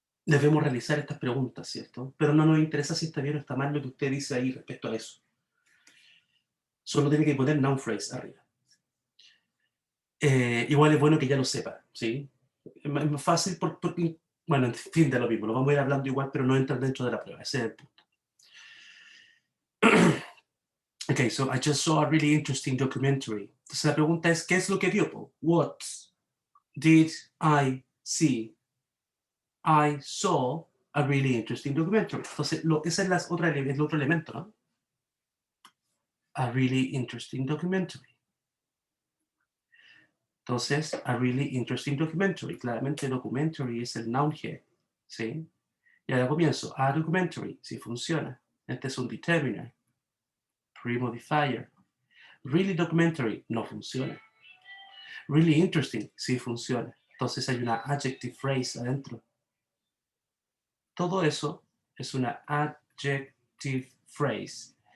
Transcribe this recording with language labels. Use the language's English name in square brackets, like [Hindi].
[Spanish] debemos realizar estas preguntas, ¿cierto? Pero no nos interesa si está bien o está mal lo que usted dice ahí respecto a eso. Solo tiene que poner [English] noun phrase [Spanish] arriba. Igual es bueno que ya lo sepa, ¿sí? Es más fácil porque, bueno, en fin, de lo mismo, lo vamos a ir hablando igual, pero no entra dentro de la prueba, ese es el punto. [English] Okay, so I just saw a really interesting documentary. [Spanish] Entonces la pregunta es, ¿qué es lo que vio? [English] What did I see? I saw a really interesting documentary. [Spanish] Entonces, ese es el otro elemento, ¿no? [English] A really interesting documentary. Entonces, a really interesting documentary. [Spanish] Claramente, documentary es el [English] noun here, [Spanish] ¿sí? Y ahora comienzo. [English] A documentary, [Spanish] sí funciona. Este es un determiner. Pre-modifier. [English] Really documentary, [Spanish] no funciona. [English] Really interesting, [Spanish] sí funciona. Entonces hay una [English] adjective phrase [Spanish] adentro. Todo eso es una adjective phrase.